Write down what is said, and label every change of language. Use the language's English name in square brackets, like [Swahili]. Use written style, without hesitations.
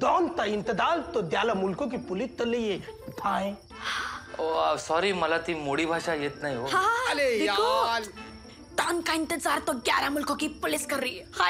[Marathi] 2 था इंतजाल तो द्याला मुल्को की पुलिस तो लिए थाय. सॉरी, मला ती मोडी भाषा येत नाही हो. [Hindi] अरे यार, डॉन का इंतजार तो 11 मुल्कों की पुलिस कर रही है.